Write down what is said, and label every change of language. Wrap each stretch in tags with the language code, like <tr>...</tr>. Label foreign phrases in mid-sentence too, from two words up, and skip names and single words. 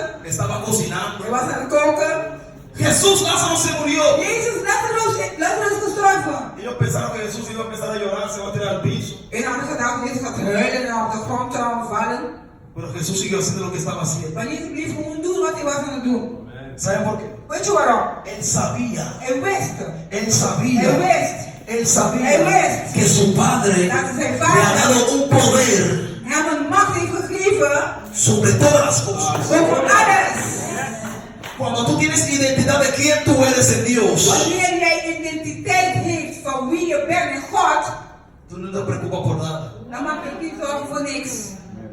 <es>Estaba cocinando.</es> <nl>Hij was aan het koken.</nl> <es>Jesús, Lázaro se murió.</es> <nl>Jezus, Lazarus is gestorven.</nl> <es>Ellos pensaron que Jesús iba a empezar a llorar, se va a tirar al piso.</es> <nl>En hadden gedacht, Jezus gaat huilen en op de grond zou vallen.</nl> <es>Pero Jesús siguió haciendo lo que estaba haciendo.</es> <nl>Maar Jezus bleef gewoon doen wat hij was aan het doen.</nl> <es>¿Saben por qué?</es> <nl>Weet je waarom?</nl> <es>Él sabía.</es> <nl>Hij wist.</nl> <es>Él sabía.</es> <nl>Hij wist.</nl> <es>Él sabía</es> <nl>Él wist.</nl> <es>que su padre le ha dado un poder</es> <nl>Hij had een macht heeft gegeven</nl> <es>sobre todas las cosas.</es> <nl>over alles.</nl> <es>Cuando tú tienes identidad de quién tú eres en Dios,</es> <nl>Wanneer jij identiteit heeft van wie je bent in God,</nl> <es>tú no te preocupas por nada.</es> <nl>dan maak je niet zorgen voor niks.</nl>